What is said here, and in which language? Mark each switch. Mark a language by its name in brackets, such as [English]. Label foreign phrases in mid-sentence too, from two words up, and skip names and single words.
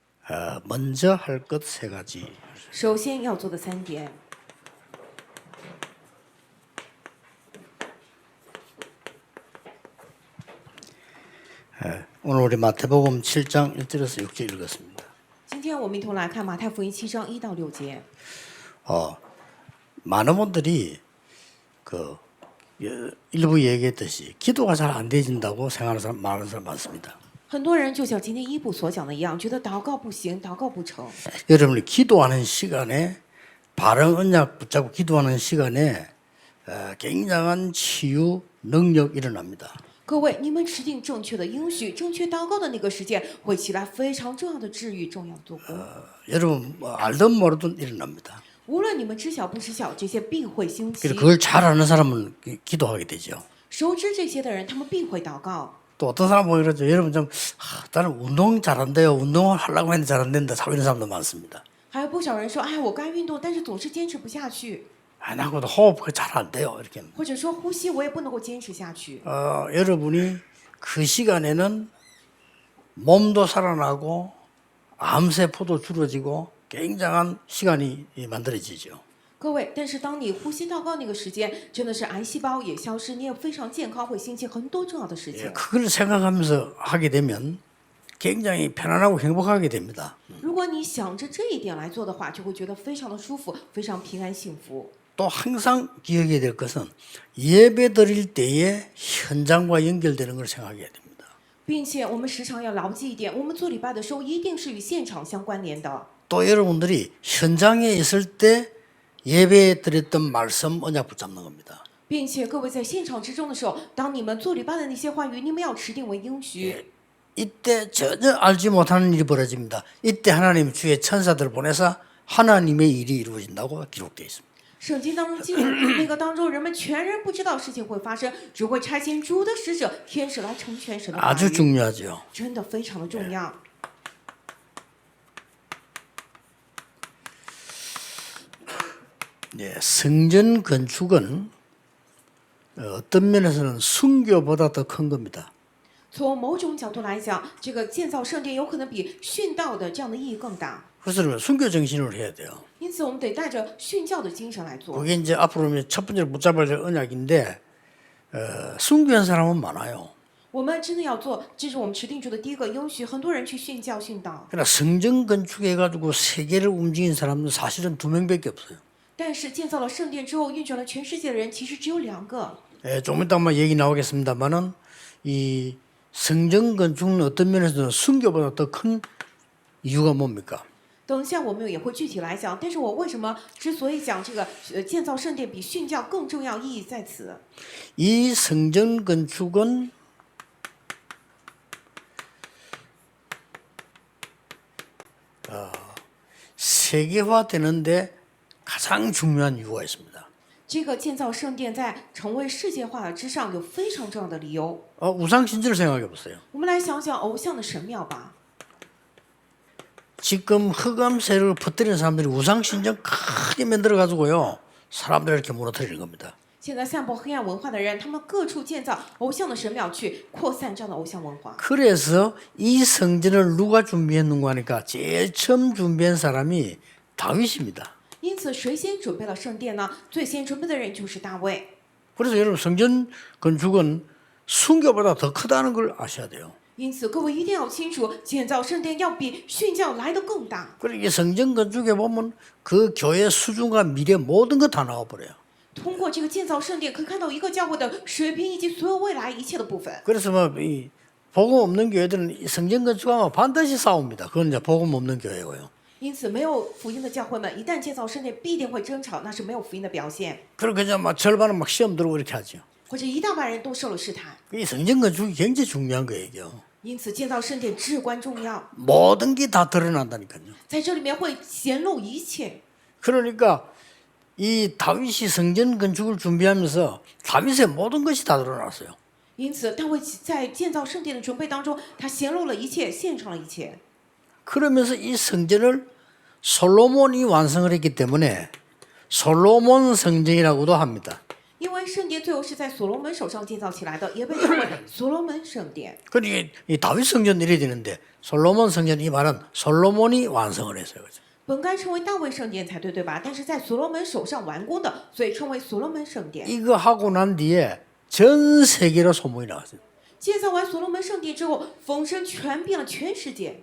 [Korean] 먼저 할 것 세 가지. [Chinese] 首先要做的3点， [Korean] 오늘 우리 마태복음 7장 1절에서 6절 읽었습니다. [Chinese] 今天我们一同来看马太福音7章1到6节。 [Korean] 많은 분들이 일부 얘기했듯이 기도가 잘 안 되어진다고 생각하는 사람 많은 사람 많습니다. [Chinese] 很多人就像今天一部所讲的一样，觉得祷告不行，祷告不成。 [Korean] 여러분이 기도하는 시간에 바른 언약 붙잡고 기도하는 시간에 굉장한 치유 능력 일어납니다. [Chinese] 各位，你们持定正确的应许，正确祷告的那个时间，会起来非常重要的治愈，重要做工。 [Korean] 여러분 알든 모르든 일어납니다. [Chinese] 无论你们知晓不知晓，这些必会兴起。 [Korean] 그걸 잘 아는 사람은 기도하게 되죠. [Chinese] 熟知这些的人，他们必会祷告。 [Korean] 또 어떤 사람 보면 그러죠. 여러분 좀 나는 운동 잘한대요. 운동을 하려고 했는데 잘 안 된다. 이런 사람도 많습니다. [Chinese] 还有不少人说，哎，我该运动，但是总是坚持不下去， [Korean] 나하고도 호흡 잘 안 돼요. 이렇게. [Chinese] 或者说呼吸我也不能够坚持下去。 [Korean] 여러분이 그 시간에는 몸도 살아나고 암세포도 줄어지고 굉장한 시간이 만들어지죠. [Chinese] 各位，但是当你呼吸祷告那个时间，真的是癌细胞也消失，你也非常健康，会兴起很多重要的事情。 [Korean] 그걸 생각하면서 하게 되면 굉장히 편안하고 행복하게 됩니다. [Chinese] 如果你想着这一点来做的话，就会觉得非常的舒服，非常平安幸福。 [Korean] 또 항상 기억해야 될 것은 예배 드릴 때에 현장과 연결되는 걸 생각해야 됩니다. [Chinese] 并且我们时常要牢记一点，我们做礼拜的时候一定是与现场相关联的。 [Korean] 또 여러분들이 현장에 있을 때 예배 드렸던 말씀 언약 붙잡는 겁니다. [Chinese] 并且各位在现场之中的时候，当你们做礼拜的那些话语，你们要持定为应许。 [Korean] 이때 전혀 알지 못하는 일이 벌어집니다. 이때 하나님 주의 천사들을 보내서 하나님의 일이 이루어진다고 기록되어 있습니다. [Chinese] 圣经当中记录那个当中，人们全然不知道事情会发生，只会差遣主的使者天使来成全神的话 [Korean] 아주 [Chinese] 语， [Korean] 중요하죠. [Chinese] 真的非常的重要。 [Korean] 성전 건축은 어떤 면에서는 순교보다 더 큰 겁니다. [Chinese] 从某种角度来讲，这个建造圣殿有可能比殉道的这样的意义更大。 [Korean] 그래서 순교 정신으로 해야 돼요. [Chinese] 因此，我们得带着殉教的精神来做。 [Korean] 그게 이제 앞으로 첫 번째로 붙잡아야 될 언약인데 순교한 사람은 많아요. [Chinese] 我们真的要做，这是我们持定住的第一个应许。很多人去殉教殉道， [Korean] 그러나 성전 건축해가지고 세계를 움직인 사람은 사실은 2명밖에 없어요. [Chinese] 但是建造了圣殿之后，运转了全世界的人其实只有2个。 [Korean] 좀 이따 아마 얘기 나오겠습니다만은 이 성전 건축은 어떤 면에서는 순교보다 더 큰 이유가 뭡니까? [Chinese] 等一下我们也会具体来讲，但是我为什么之所以讲这个建造圣殿比殉教更重要，意义在此。 [Korean] 이 성전 건축은 세계화되는데 가장 중요한 이유가 있습니다. [Chinese] 这个建造圣殿在成为世界化之上有非常重要的理由。 [Korean] 우상 신전을 생각해 보세요. [Chinese] 我们来想想偶像的神庙吧。 [Korean] 지금 흑암세를 퍼뜨리는 사람들이 우상 신전 크게 만들어 가지고요 사람들을 이렇게 무너뜨리는 겁니다. [Chinese] 现在散播黑暗文化的人，他们各处建造偶像的神庙，去扩散这样的偶像文化。 [Korean] 그래서 이 성전을 누가 준비했는가 하니까 제일 처음 준비한 사람이 다윗입니다. [Chinese] 因此，谁先准备了圣殿呢？最先准备的人就是大卫。 [Korean] 그래서 여러분 성전 건축은 순교보다 더 크다는 걸 아셔야 돼요. [Chinese] 因此，各位一定要清楚，建造圣殿要比殉教来得更大。 [Korean] 그리고 이 성전 건축에 보면 그 교회 수준과 미래 모든 거 다 나와 버려요. [Chinese] 通过这个建造圣殿，可以看到一个教会的水平以及所有未来一切的部分。 [Korean] 그래서 이 복음 없는 교회들은 이 성전 건축하면 반드시 싸웁니다. 그건 이제 복음 없는 교회고요. [Chinese] 因此，没有福音的教会们，一旦建造圣殿，必定会争吵，那是没有福音的表现。 [Korean] 그리고 그냥 막 절반은 막 시험 들고 이렇게 하죠. [Chinese] 或者一大半人都受了试探， [Korean] 이 성전 건축이 굉장히 중요한 거예요. [Chinese] 因此建造圣殿至关重要。 [Korean] 모든 게 다 드러난다니까요. [Chinese] 在这里面会显露一切。 [Korean] 그러니까 이 다윗이 성전 건축을 준비하면서 다윗의 모든 것이 다 드러났어요. [Chinese] 因此，大卫在建造圣殿的准备当中，他显露了一切，献上了一切。 [Korean] 그러면서 이 성전을 솔로몬이 완성을 했기 때문에 솔로몬 성전이라고도 합니다. [Chinese] 因为圣殿最后是在所罗门手上建造起来的，也被称为所罗门圣殿。 [Korean] 그러니까 이 다윗 성전 이래야 되는데 솔로몬 성전 이 말은 솔로몬이 완성을 했어요. 그죠? [Chinese] 本该称为大卫圣殿才对，对吧？但是在所罗门手上完工的，所以称为所罗门圣殿。 [Korean] 이거 하고 난 뒤에 전 세계로 소문이 나왔어요. [Chinese] 建造完所罗门圣殿之后，风声传遍了全世界。